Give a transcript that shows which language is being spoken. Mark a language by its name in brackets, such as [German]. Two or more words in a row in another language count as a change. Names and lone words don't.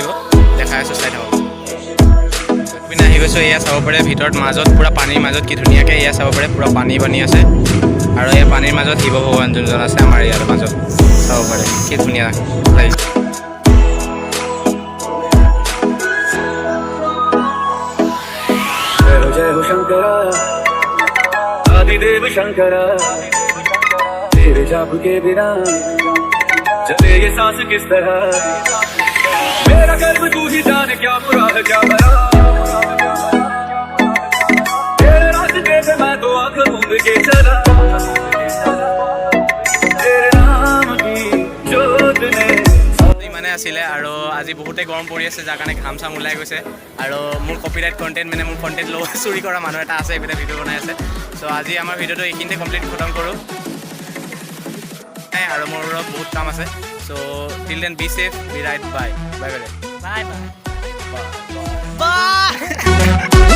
[Assamese] দেখাই আছোঁ, চাই থাকক। পিনে আহি গৈছোঁ, এয়া চাব পাৰে ভিতৰত মাজত পূৰা পানীৰ মাজত কি ধুনীয়াকৈ এয়া চাব পাৰে, পূৰা পানী আছে আৰু এই পানীৰ মাজত শিৱ ভগৱান যোনজন আছে আমাৰ ইয়াৰ মাজত চাব পাৰে, কি ধুনীয়া লাগিছে। [Hindi] देव शंकरा तेरे जाप के बिना चले ये सांस किस तरह, मेरा कर्म तू ही जाने क्या बुरा है क्या भला, तेरे रास्ते पे मैं तो आंख मूंद के चला, तेरे नाम की जोत ने [Assamese] মানে আছিলে। আৰু আজি বহুতেই গৰম পৰি আছে, যাৰ কাৰণে ঘাম চাম ওলাই গৈছে। আৰু মোৰ [English] copyright content [Assamese] মানে মোৰ কণ্টেণ্ট চুৰি কৰা মানুহ এটা আছে, এইপিনে ভিডিঅ' বনাই আছে। চ' আজি আমাৰ ভিডিঅ'টো এইখিনিতে কমপ্লিট খতম কৰোঁ আৰু মোৰ বহুত কাম আছে। [English] So till then be safe, be right, bye bye bye bye bye.